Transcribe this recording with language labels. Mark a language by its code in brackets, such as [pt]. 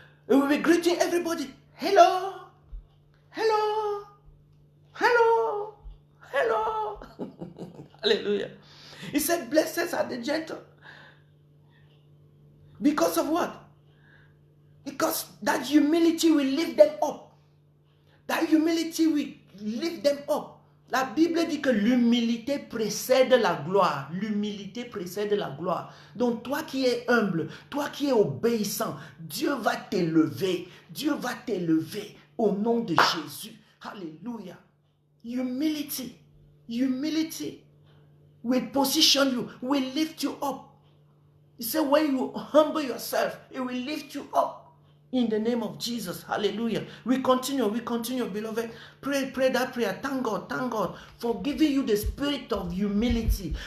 [en] And we were greeting everybody. Hello, hello, hello, hello. Hallelujah. He said, blessed are the gentle. Because of what? Because that humility will lift them up. That humility will lift them up. [fr] La Bible dit que l'humilité précède la gloire. L'humilité précède la gloire. Donc toi qui es humble, toi qui es obéissant, Dieu va t'élever. Dieu va t'élever au nom de Jésus. [en] Hallelujah. Humility. Humility will position you, will lift you up. He said when you humble yourself, it will lift you up. In the name of Jesus. Hallelujah. We continue, beloved. Pray that prayer. Thank God for giving you the spirit of humility.